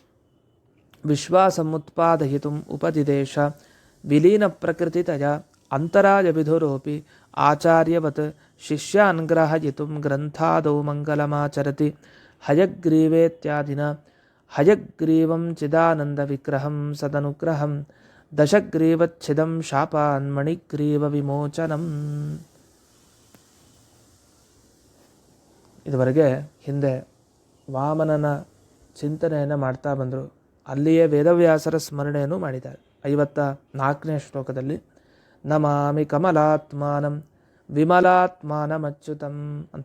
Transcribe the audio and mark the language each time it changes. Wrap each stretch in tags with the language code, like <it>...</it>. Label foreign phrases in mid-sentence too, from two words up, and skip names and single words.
<sa>ವಿಶ್ವಾಸಮುತ್ಪಾದಯಿತುಂ ಉಪದಿದೇಶ ವಿಲೀನಪ್ರಕೃತಿತಯ ಅಂತರಾಯವಿಧುರೋಪಿ ಆಚಾರ್ಯವತ್ ಶಿಷ್ಯಾನ್ ಗ್ರಹಯಿತುಂ ಗ್ರಂಥಾದೌ ಮಂಗಲಮಾಚರತಿ ಹಯಗ್ರೀವೇತ್ಯಾದಿನ ಹಯಗ್ರೀವಂ ಚಿದಾನಂದವಿಗ್ರಹಂ ಸದನುಗ್ರಹಂ ದಶಗ್ರೀವಚ್ಛಿದಂ ಶಾಪಾನ್ ಮಣಿಗ್ರೀವ ವಿಮೋಚನಂ.</sa> <kn>ಇದುವರೆಗೆ ಹಿಂದೆ ವಾಮನನ ಚಿಂತನೆಯನ್ನು ಮಾಡ್ತಾ ಬಂದರು. ಅಲ್ಲಿಯೇ ವೇದವ್ಯಾಸರ ಸ್ಮರಣೆಯನ್ನು ಮಾಡಿದ್ದಾರೆ. 54ನೇ ಶ್ಲೋಕದಲ್ಲಿ</kn> <sa>ನಮಾಮಿ ಕಮಲಾತ್ಮಾನಂ ವಿಮಲಾತ್ಮಾನಮಚ್ಯುತಂ</sa> <kn>ಅಂತ.</kn>